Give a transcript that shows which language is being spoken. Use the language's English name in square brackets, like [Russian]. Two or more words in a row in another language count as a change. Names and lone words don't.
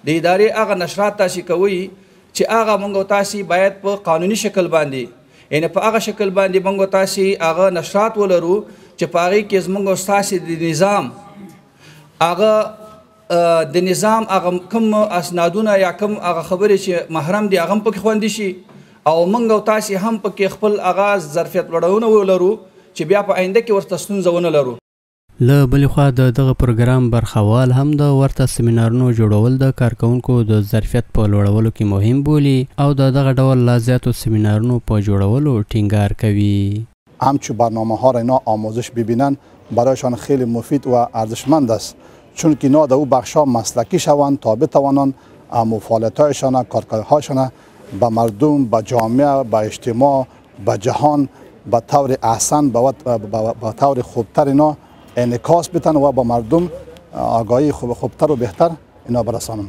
[Pashto] د ادارې هغه نشرات تاسې کوئ چې هغه موږ تاسې باید په قانوني شکل باندې یعنې په هغه شکل باندې موږ تاسې هغه نشرات ولرو چې په هغې کې زموږ ستاسې د نظام هغه د نظام هغه کوم اسنادونه یا کوم هغه خبرې چې محرم دي هغه هم پکې خوندي شي او موږ او تاسې هم پکې خپل هغه ظرفیت لوړونه ولرو چې بیا په آینده کې ورته ستونزه ونه لرو. له بلې خوا د دغه پروګرام برخوال هم د ورته سیمینارونو جوړول د کارکونکو د ظرفیت په لوړولو کې مهم بولي او د دغه ډول لا زیاتو سیمینارونو په جوړولو ټینګار کوي. [Persian] همچون برنامه ها را اینا آموزش ببینن برایشان خیلی مفید و ارزشمند است چون که اینا در او بخش ها مسلکی شوند تا بتوانند فعالیت هایشان کارکردهایشان به مردم به جامعه به اجتماع به جهان به طور احسن به طور خوبتر اینا انعکاس بدن و با مردم آگاهی خوبتر و بهتر اینا برسانند.